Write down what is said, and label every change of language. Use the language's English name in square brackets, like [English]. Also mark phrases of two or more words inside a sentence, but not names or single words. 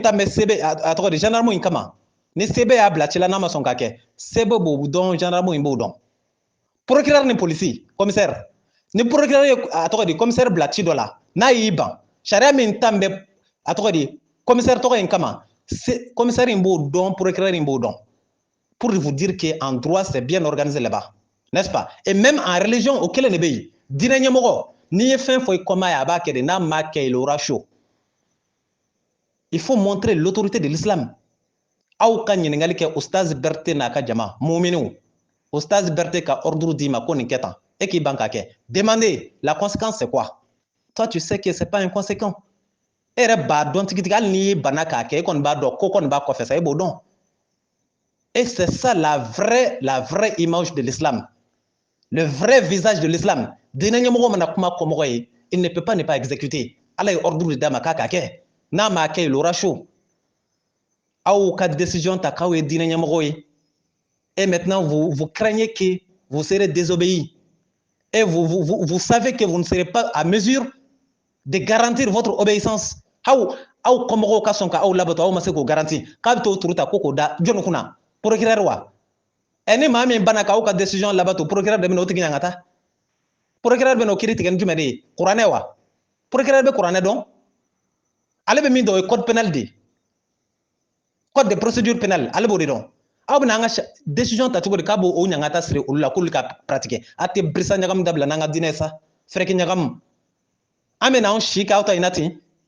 [Bambara] ta bɛ sebe a tɔgɔ di gendarme in kama ni sebe y'a bila ci la n'a ma sɔn ka kɛ sebe b'o dɔn gendarme in b'o dɔn procureur ni polisi commissaire ni procureur ye a tɔgɔ di commissaire bila ci dɔ la n'a y'i ban sariya min ta bɛ a tɔgɔ di commissaire tɔgɔ in kama commissaire in b'o dɔn procureur in b'o dɔn [French] pour vous dire que en droit c'est bien organisé là-bas, n'est-ce pas? Et même en religion au [Bambara] kelen de bɛ yen diinɛ ɲɛmɔgɔ n'i ye fɛn fɔ i kɔma ye a b'a kɛ de n'a ma kɛ [French] il aura chaud. Il faut montrer l'autorité de l'islam. [Bambara] Aw ka ɲininkali kɛ Ustaz Berete n'a ka jama muminiw Ustaz Berete ka ordre d'i ma ko nin kɛ tan e k'i ban k'a kɛ. [French] Demandez la conséquence c'est quoi? Toi tu sais que c'est pas inconséquent. [Bambara] E yɛrɛ b'a dɔn tigitigi hali n'i banna k'a kɛ e kɔni b'a dɔn ko kɔni b'a kɔfɛ sa e b'o dɔn. [French] Et c'est ça la vraie image de l'islam. Le vrai visage de l'islam. [Bambara] Diinɛ ɲɛmɔgɔ mana kuma kɔmɔgɔ ye [French] il ne peut pas ne pas exécuter. [Bambara] Ala ye ordre d'a ma k'a k'a kɛ. N'a m'a kɛ [French] il aura chaud. [Bambara] Aw ka décision ta k'aw ye diinɛ ɲɛmɔgɔ ye. [French] Et maintenant vous craignez que vous serez désobéis. Et vous savez que vous ne serez pas à mesure de garantir votre obéissance. [Bambara] Aw kɔmɔgɔw ka sɔn ka aw labato aw ma se k'o garanti k'a bɛ t'o turu ta ko k'o da jɔnni kunna procureur wa ni maa min banna k'aw ka décision labato procureur de bɛ na o tigi ɲanga ta procureur bɛ na o kiiri tigɛ ni jumɛn de ye kuranɛ wa procureur bɛ kuranɛ dɔn ale bɛ min dɔn o ye [French] code pénal [Bambara] de [French] code de procédure pénale [Bambara] ale b'o de dɔn aw bɛna an ka décision ta cogo di k'a b'o ɲanga ta siri olu la k'olu ka pratiquer a tɛ birisa ɲagamu dabila n'an ka diinɛ sa fɛrɛki ɲagamu an bɛna anw si k'aw ta in na ten